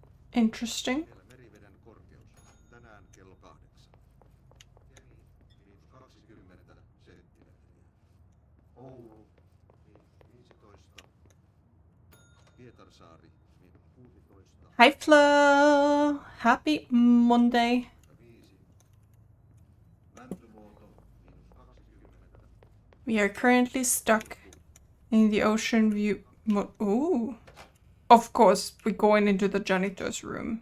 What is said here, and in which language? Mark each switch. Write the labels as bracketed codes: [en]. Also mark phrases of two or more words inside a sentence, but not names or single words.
[en] Interesting. [fi] Vielä meriveden korkeus. Tänään kello 8. Kemi, -20 senttimetriä. Oulu, -15. Pietarsaari, -16. [en] Hi Flo! Happy Monday. [fi] 5. Mäntyluoto, -20. [en] We are currently stuck in the ocean view. Ooh. Of course, we're going into the janitor's room.